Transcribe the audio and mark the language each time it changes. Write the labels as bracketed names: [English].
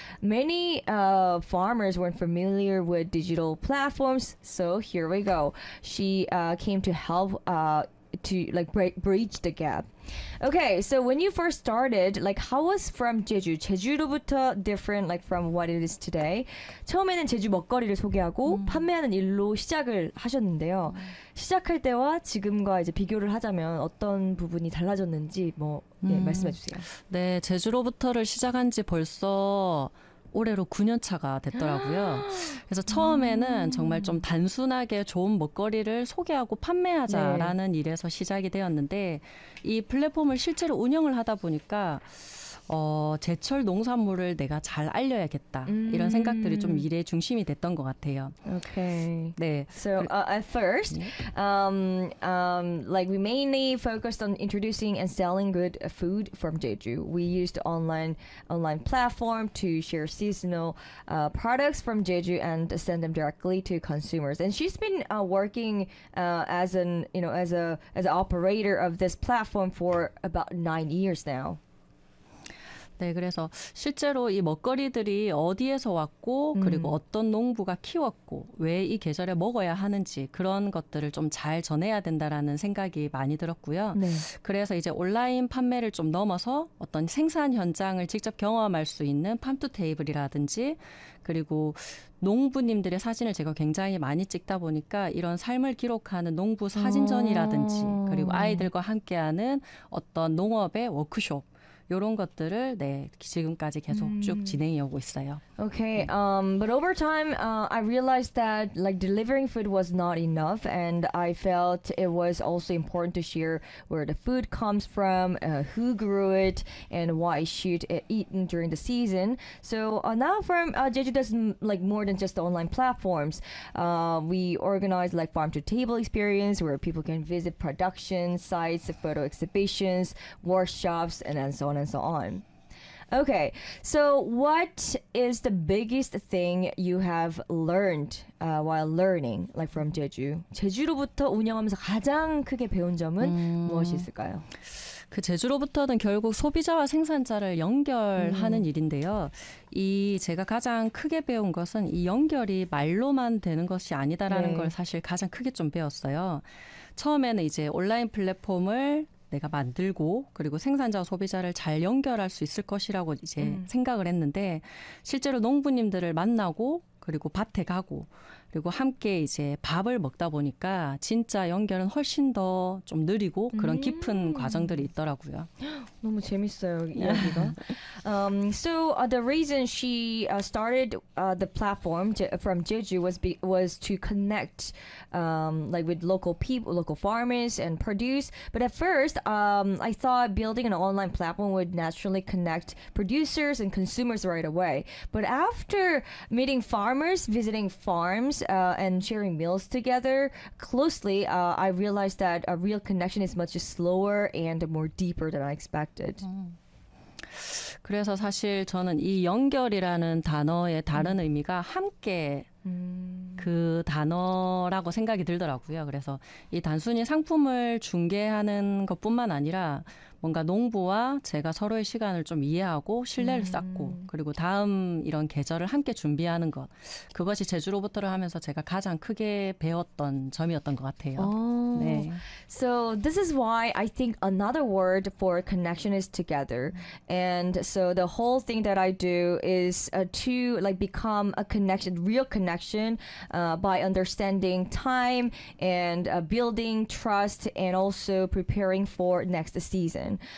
[English] Many farmers weren't familiar with digital platforms. So here we go. She came to help. To like bridge the gap. Okay, so when you first started, like how was from Jeju? Jeju로부터 different like from what it is today? [Korean] 처음에는 제주 먹거리를 소개하고 판매하는 일로 시작을 하셨는데요. 시작할 때와 지금과 이제 비교를 하자면 어떤 부분이 달라졌는지 뭐 말씀해 주세요. 네, 제주로부터를 시작한 지 벌써 올해로 9년 차가 됐더라고요. 그래서 처음에는 정말 좀 단순하게 좋은 먹거리를 소개하고 판매하자라는 네. 일에서 시작이 되었는데 이 플랫폼을 실제로 운영을 하다 보니까 제철 농산물을 내가 잘 알려야겠다. 이런 생각들이 좀 미래의 중심이 됐던 것 같아요. [English] Okay. 네. So at first, like we mainly focused on introducing and selling good food from Jeju. We used online platform to share seasonal products from Jeju and send them directly to consumers. And she's been working as an as an operator of this platform for about 9 years now. [Korean] 네, 그래서 실제로 이 먹거리들이 어디에서 왔고 그리고 어떤 농부가 키웠고 왜 이 계절에 먹어야 하는지 그런 것들을 좀 잘 전해야 된다라는 생각이 많이 들었고요. 네. 그래서 이제 온라인 판매를 좀 넘어서 어떤 생산 현장을 직접 경험할 수 있는 팜투테이블이라든지 그리고 농부님들의 사진을 제가 굉장히 많이 찍다 보니까 이런 삶을 기록하는 농부 사진전이라든지 그리고 아이들과 함께하는 어떤 농업의 워크숍 이런 것들을 네 지금까지 계속 쭉 진행해 오고 있어요. [English] Okay, but over time, I realized that like delivering food was not enough, and I felt it was also important to share where the food comes from, who grew it, and why should it eaten during the season. So now, from Jeju does like more than just the online platforms. We organize like farm to table experience where people can visit production sites, photo exhibitions, workshops, and so on. And so on. Okay, so what is the biggest thing you have learned while learning, like from Jeju? [Korean] 제주로부터 운영하면서 가장 크게 배운 점은 무엇이 있을까요? 그 제주로부터는 결국 소비자와 생산자를 연결하는 일인데요. 이 제가 가장 크게 배운 것은 이 연결이 말로만 되는 것이 아니다라는 네. 걸 사실 가장 크게 좀 배웠어요. 처음에는 이제 온라인 플랫폼을 내가 만들고 그리고 생산자와 소비자를 잘 연결할 수 있을 것이라고 이제 생각을 했는데 실제로 농부님들을 만나고 그리고 밭에 가고 그리고 함께 이제 밥을 먹다 보니까 진짜 연결은 훨씬 더 좀 느리고 그런 깊은 과정들이 있더라고요. 너무 재밌어요, 이야기가. [English] So the reason she started the platform from Jeju was to connect like with local people, local farmers and produce. But at first, I thought building an online platform would naturally connect producers and consumers right away. But after meeting farmers, visiting farms, and sharing meals together closely, I realized that a real connection is much slower and more deeper than I expected. [Korean] 그래서 사실 저는 이 연결이라는 단어의 다른 의미가 함께 그 단어라고 생각이 들더라고요. 그래서 이 단순히 상품을 중개하는 것뿐만 아니라 뭔가 농부와 제가 서로의 시간을 좀 이해하고 신뢰를 쌓고 그리고 다음 이런 계절을 함께 준비하는 것 그것이 제주로부터를 하면서 제가 가장 크게 배웠던 점이었던 것 같아요. Oh. 네. [English] So this is why I think another word for connection is together. And so the whole thing that I do is to like become a connection, real connection by understanding time and building trust and also preparing for next season.